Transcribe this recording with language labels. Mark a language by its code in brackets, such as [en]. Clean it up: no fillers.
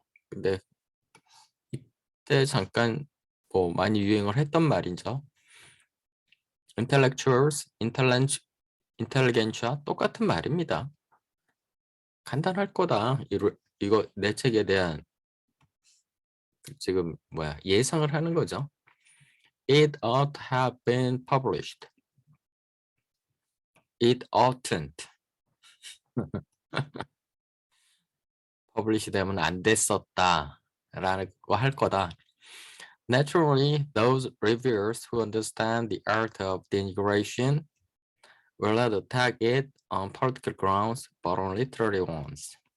[ko] 근데 이때 잠깐 뭐 많이 유행을 했던 말이죠. intellectuals, intelligentsia 똑같은 말입니다. 간단할 거다. 이거 내 책에 대한 지금 예상을 하는 거죠. [en] It ought to have been published. It oughtn't. [ko] publish 되면 안 됐었다 라는 거 할 거다. [en] Naturally, those reviewers who understand the art of denigration will not attack it on political grounds, but on literary ones.